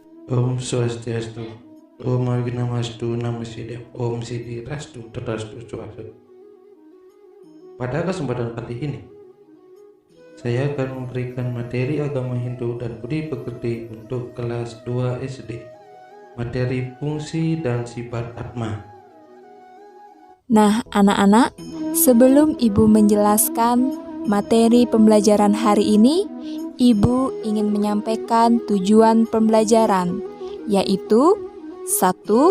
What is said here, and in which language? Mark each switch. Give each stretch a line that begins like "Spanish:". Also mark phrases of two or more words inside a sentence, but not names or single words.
Sanskrit: Om Swastiastu, Om Awinamastu, Namo Siddhaya, Om Siddhi Rastu, Tadastu Swastu.
Indonesian: Pada kesempatan kali ini, saya akan memberikan materi agama Hindu dan budi pekerti untuk kelas 2 SD, materi fungsi dan sifat Atma. Nah, anak-anak, sebelum Ibu menjelaskan materi pembelajaran hari ini, Ibu ingin menyampaikan tujuan pembelajaran, yaitu 1.